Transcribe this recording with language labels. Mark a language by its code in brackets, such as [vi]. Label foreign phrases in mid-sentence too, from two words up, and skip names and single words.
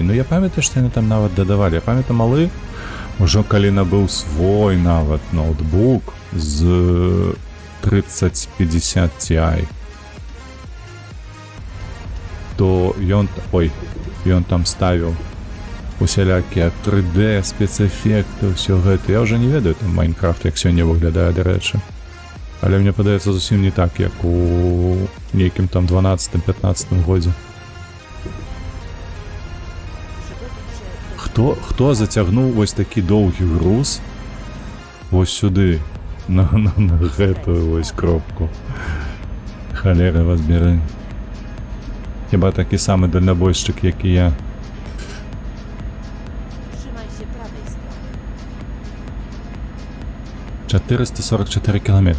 [be] Ну, я памятаю, што яны там нават дадавалі. Я памятаю, малы, ужо калі набыў свой нават ноутбук з 3050 Ti, то ён там ставіў усялякія 3D, спецэфекты, ўсё гэта. Я ўжо не ведаю там Майнкрафт, як сёння выглядае, дарэчы. Але мне падаецца зусім не так, як у нейкім там 12-15 годзе. [pl] Przygotuj się [be] Хто зацягнуў вось такі доўгі груз вось сюды, на гэтую вось кропку? Халера вас бяры. Хіба такі самы дальнабойшчык, як і я. [pl] Trzymaj się prawej strony. [uk] 444 кілометри.